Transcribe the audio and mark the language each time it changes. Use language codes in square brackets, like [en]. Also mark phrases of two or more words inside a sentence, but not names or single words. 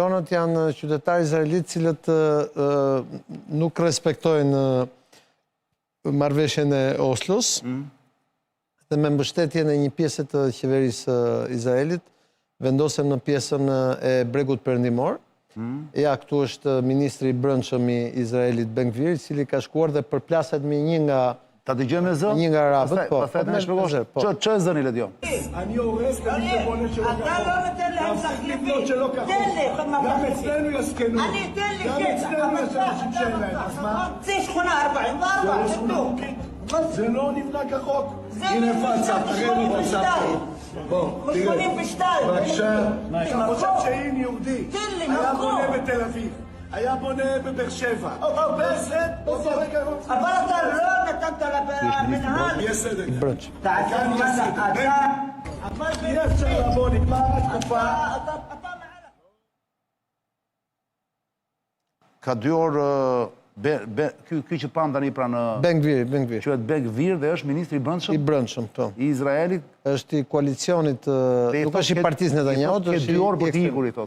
[sq] Kolonët janë qytetarë izraelitë cilët nuk respektojnë marrëveshjen e Oslos dhe me mbështetjen e një pjese të qeverisë Izraelit vendosen në pjesën e bregut perëndimor. Ja, këtu është ministri i brendshëm i Izraelit Ben-Gvir, i cili ka shkuar dhe përplaset me një nga... Ta dëgjojmë zë? Një nga arabët, po. Pastaj më shpjegosh. Ç'ë zëni Ledio? [he] אני הורס למי שבונה שלא כחוק. אתה לא נותן להם לבנות שלא כחוק. תן לי, גם אצלנו יסכנו. אני אתן לי, גם אצלנו יש אנשים שאין להם. אז מה? זה שכונה 44, זה לא נבנה כחוק. הנה פצה, תראה לי פצה פה. בוא, תראה. בבקשה. אתה חושב שאין יהודי היה בונה בתל אביב. היה בונה בבאר שבע. אבל אתה לא נתת למנהל. יש סדק. כאן יש סדק. אבל אי אפשר לבוא, נגמר התקופה. [sq] Ka 2 orë ky që pam tani pranë Ben-Gvir. Quhet Ben-Gvir dhe është ministri i brendshëm. I brendshëm, po. I Izraelit. Është i koalicionit, nuk është i partisë Netanyahu, është i 2 orë për të ikur, i thotë.